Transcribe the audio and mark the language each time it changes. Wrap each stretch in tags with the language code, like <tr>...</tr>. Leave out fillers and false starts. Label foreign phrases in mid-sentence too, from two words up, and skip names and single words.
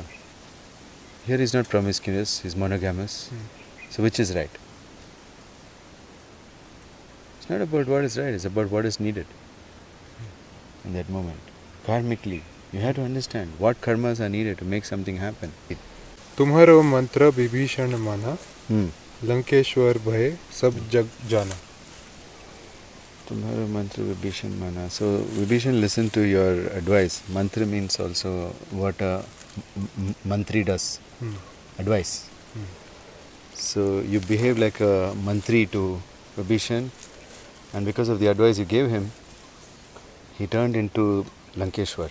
<en>Here he's not promiscuous, he's monogamous. So which is right? It's not about what is right, it's about what is needed in that moment. Karmically, you have to understand what karmas are needed to make something happen.</en> <awa>तुम्हारो मंत्र विभीषण माना लंकेश्वर भय सब जग जाना. तुम्हारो मंत्र विभीषण माना.</awa> <en>So Vibhishan listened to your advice. Mantra means also what a mantri does. Advice. So you behave like a mantri to Vibhishan, and because of the advice you gave him, he turned into Lankeshwar.</en>